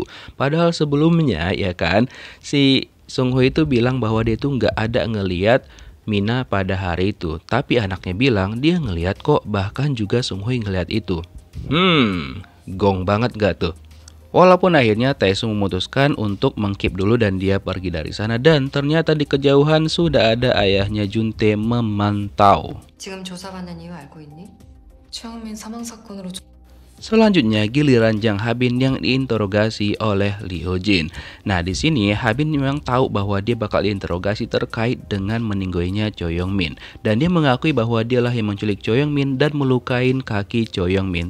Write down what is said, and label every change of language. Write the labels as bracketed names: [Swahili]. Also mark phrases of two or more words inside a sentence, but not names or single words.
[Indonesian] Padahal sebelumnya ya kan si Sung Hui itu bilang bahwa dia itu nggak ada ngeliat Mina pada hari itu, tapi anaknya bilang dia ngelihat kok, bahkan juga Sung Hui ngelihat itu. Gong banget gak tuh? Walaupun akhirnya Tae-soo memutuskan untuk mengkeep dulu dan dia pergi dari sana dan ternyata di kejauhan sudah ada ayahnya Jun-tae memantau. [Korean] 지금 조사받는 이유 알고 있니? 최영민 사망 사건으로 [Indonesian] Selanjutnya giliran Jang Ha-bin yang diinterogasi oleh Lee Ho-jin. Nah di sini Ha-bin memang tahu bahwa dia bakal diinterogasi terkait dengan meninggalnya Choi Yong-min dan dia mengakui bahwa dialah yang menculik Choi Yong-min dan melukain kaki Choi Yong-min.